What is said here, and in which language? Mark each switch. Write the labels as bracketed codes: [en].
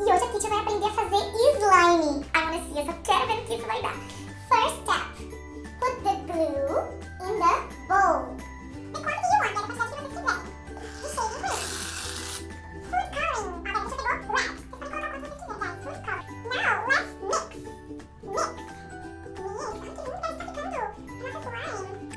[pt] E hoje a teacher vai aprender a fazer slime. [en] I wanna see, [pt] eu só quero ver o que isso vai dar. [en] First step, put the glue in the bowl. The quantity you want, [pt] a quantidade que vocês quiserem. E shaving cream. Food coloring. Ó, a gente pegou red. Vocês podem colocar quanto vocês quiserem, guys. Food coloring. [en] Now, let's mix. [pt] Olha que lindo que está ficando a nossa slime.